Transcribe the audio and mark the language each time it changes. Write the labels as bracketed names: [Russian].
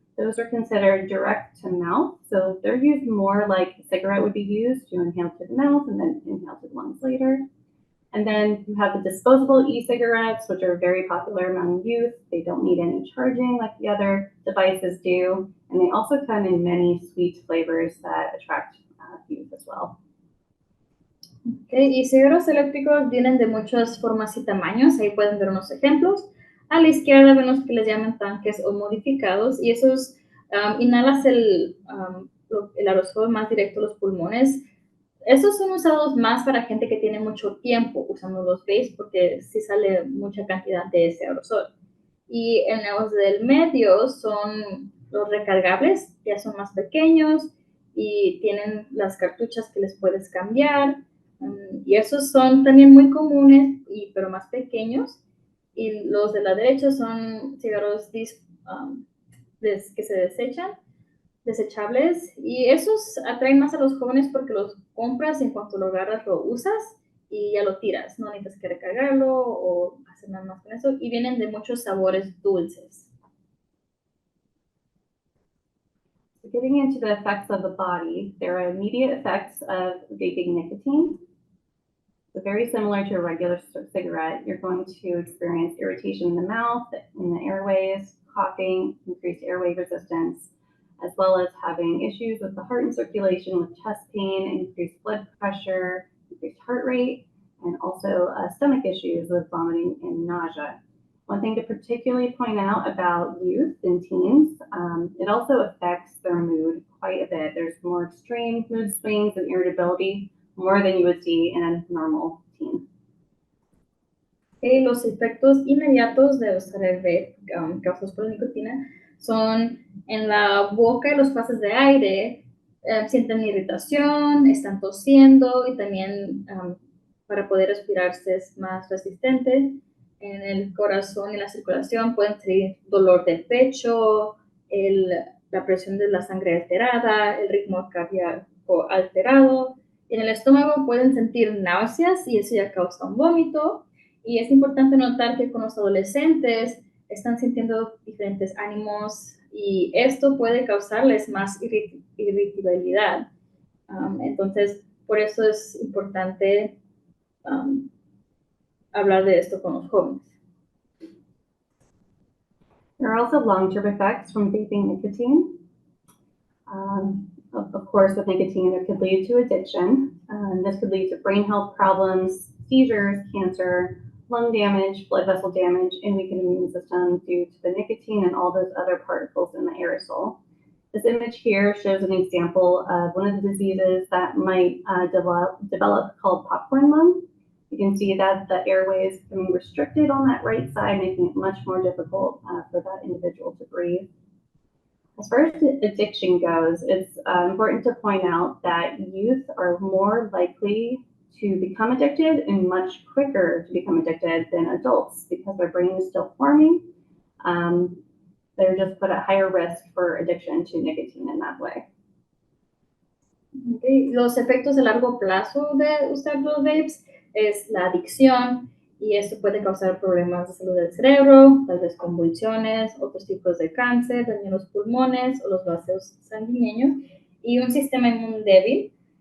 [English] Those are considered direct to mouth, so they're used more like a cigarette would be used, to inhale to the mouth and then inhale to the lungs later. And then you have the disposable e-cigarettes, which are very popular among youth. They don't need any charging like the other devices do, and they also come in many sweet flavors that attract youth as well. [Spanish] Okay, y cigarros eléctricos vienen de muchas formas y tamaños. Ahí pueden ver unos ejemplos. A la izquierda ven los que les llaman tanques o modificados, y esos inhalas el aerosol más directo a los pulmones. Esos son usados más para gente que tiene mucho tiempo usando los vapes, porque sí sale mucha cantidad de ese aerosol. Y en los del medio son los recargables, ya son más pequeños y tienen las cartuchas que les puedes cambiar. Y esos son también muy comunes, pero más pequeños. Y los de la derecha son cigarros que se desechan. desechables y esos atraen más a los jóvenes porque los compras y en cuanto lo agarras lo usas y ya lo tiras, no necesitas que recargarlo o hacer nada más con eso y vienen de muchos sabores dulces. [English] Getting into the effects of the body, there are immediate effects of vaping nicotine. So very similar to a regular cigarette, you're going to experience irritation in the mouth, in the airways, coughing, increased airway resistance, as well as having issues with the heart and circulation with chest pain, increased blood pressure, increased heart rate, and also stomach issues with vomiting and nausea. One thing to particularly point out about youth and teens, it also affects their mood quite a bit. There's more extreme mood swings and irritability, more than you would see in a normal teen. [Spanish] Los efectos inmediatos de usar el vape causados por la nicotina son en la boca y los pases de aire, sienten irritación, están tosiendo y también para poder respirarse es más resistente. En el corazón y la circulación pueden tener dolor de pecho, la presión de la sangre alterada, el ritmo cardíaco alterado. En el estómago pueden sentir náuseas y eso ya causa un vómito. Y es importante notar que con los adolescentes están sintiendo diferentes ánimos y esto puede causarles más irritabilidad. Entonces, por eso es importante hablar de esto con los jóvenes. [English] There are also long-term effects from vaping nicotine. Of course, with nicotine, it could lead to addiction. This could lead to brain health problems, seizures, cancer, lung damage, blood vessel damage, and weakened immune system due to the nicotine and all those other particles in the aerosol. This image here shows an example of one of the diseases that might develop called popcorn lung. You can see that the airway is becoming restricted on that right side, making it much more difficult for that individual to breathe. As far as addiction goes, it's important to point out that youth are more likely to become addicted and much quicker to become addicted than adults because their brain is still forming. They're just put at higher risk for addiction to nicotine in that way. Okay. [Spanish] Los efectos de largo plazo de usar los vapes es la adicción y esto puede causar problemas de salud del cerebro, tal vez convulsiones, otros tipos de cáncer, daño en los pulmones o los vasos sanguíneos y un sistema inmune débil.